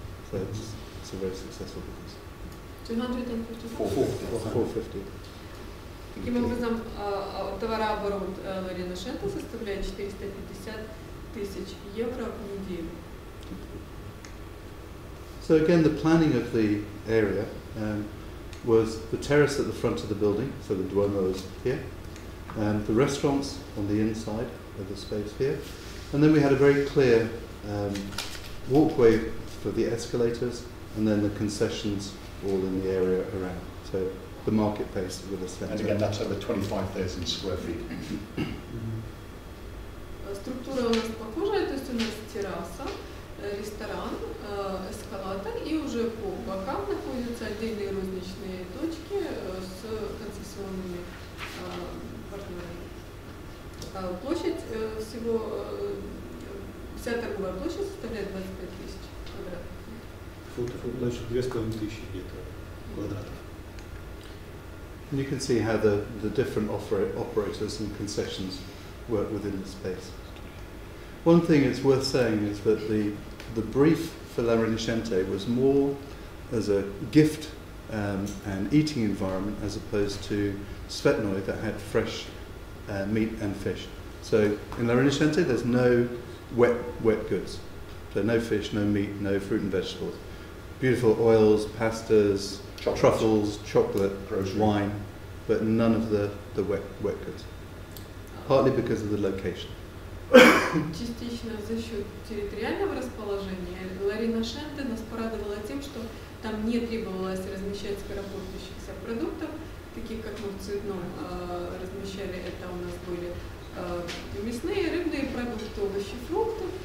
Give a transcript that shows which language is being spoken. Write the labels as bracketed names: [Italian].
[English] So it's a very successful business. 450. [Russian] Таким образом, товарооборот La Rinascente составляет 450 тысяч евро в неделю. [English] So again, the planning of the area was the terrace at the front of the building, so the Duomo is here, and the restaurants on the inside of the space here, and then we had a very clear walkway for the escalators, and then the concessions all in the area around. So the marketplace with a centre. And again, that's over 25,000 square feet. [Russian] Структура у нас похожая, то есть у нас терраса, ресторан, эскалатор, и уже по бокам находятся отдельные розничные точки с концессионными партнерами. Площадь всего, вся торговая площадь составляет 25 тысяч квадратных. Площадь 2500 где-то квадратов. [English] You can see how the different operators and concessions work within the space. One thing it's worth saying is that the brief for La Rinascente was more as a gift and eating environment as opposed to Svetnoy that had fresh meat and fish. So in La Rinascente there's no wet goods. So no fish, no meat, no fruit and vegetables. Beautiful oils, pastas, truffles, chocolate, wine, but none of the wet goods. Partly because of the location. [Russian] Частично за счет территориального расположения Ла Ринашенте нас порадовала тем, что там не требовалось размещать скоропортящихся продуктов, таких как мы в Цветном размещали. Это у нас были мясные, рыбные продукты, овощи, фрукты.